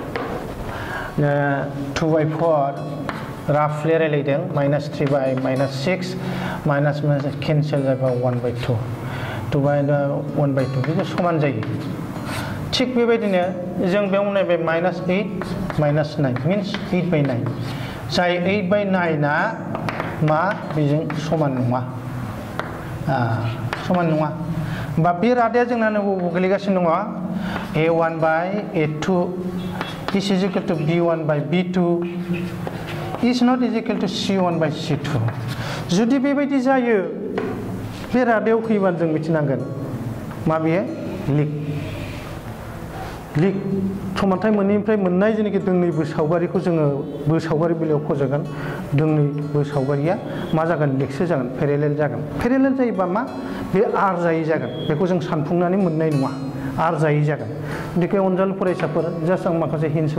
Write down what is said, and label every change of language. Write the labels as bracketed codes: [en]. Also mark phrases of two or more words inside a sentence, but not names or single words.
[brx] 2/4 राफलि रायलायदों -3/-6 [en] minus cancel [brx] जाबा 1/2 2/1/2 बेखौ समान जायो थिग बेबायदिनो जों बेयाव नायबाय -8 -9 मिन्स 8/9 जाय 8/9 आ मा बेजों समान नङा होमबा बे रादाया जोंना नों गोलैगासिनो दङ [en] A1/A2 is equal to B1/B2 is not equal to C1/C2 [brx] जुदि बेबायदि जायो बे रादायाव फैबा जों मिथिनांगोन मा बेयो लिक समानथाय मोननैनिफ्राय मोननाय जेनाखि दोंनैबो सावगारिखौ जोङो सावगारि बेलायाव फज'गोन दोंनैबो सावगारिया मा जागोन लिकसो जागोन पेरेलेल जायोबा मा बे आर जायै जागोन बेखौ जों सानफुंनानै मोननाय नङा आर जायै जागोन बेनिखाय अनजालु फरायसाफोर जास्ट आं माखासे हिन्स